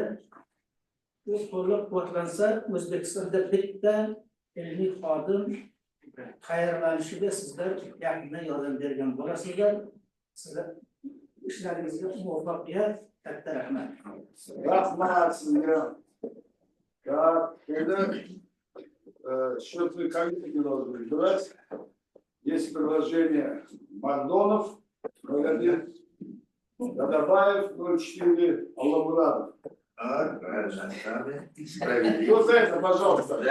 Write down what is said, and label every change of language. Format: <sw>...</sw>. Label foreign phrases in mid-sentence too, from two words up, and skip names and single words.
<uz>Bu qo'llab-quvvatlansa, O'zbekistonda bitta ilmiy xodim tayyorlanishiga sizlar yaqindan yordam bergan bo'lasizlar. Sizlar ishlaringizga muvaffaqiyat, katta rahmat. Rahmat sizga.</uz> <ru>Так, это счетные комиссии должны избирать. Есть предложение Мардонов, 01, Гадабаев, 04, Аллабурадов. Кто за это, пожалуйста?</ru>